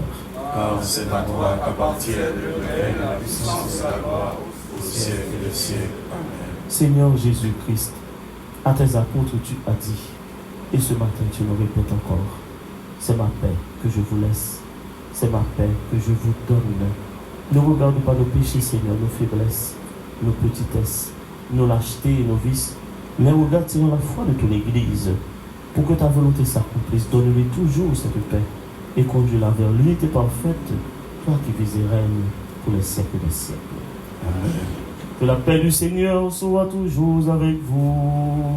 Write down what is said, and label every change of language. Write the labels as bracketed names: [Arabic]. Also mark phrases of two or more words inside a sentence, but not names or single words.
[French] Car c'est à toi qu'appartiennent le règne, la puissance et la gloire, au siècle des siècles. Amen. Seigneur Jésus-Christ, à tes apôtres tu as dit, et ce matin tu le répètes encore, c'est ma paix que je vous laisse, c'est ma paix que je vous donne. Ne regarde pas nos péchés, Seigneur, nos faiblesses, nos petitesses, nos lâchetés et nos vices, mais regarde, Seigneur, la foi de toute l'Église. Pour que ta volonté s'accomplisse, donne-lui toujours cette paix et conduis-la vers l'unité parfaite, toi qui vis et règnes pour les siècles des siècles. Amen. Que la paix du Seigneur soit toujours avec vous.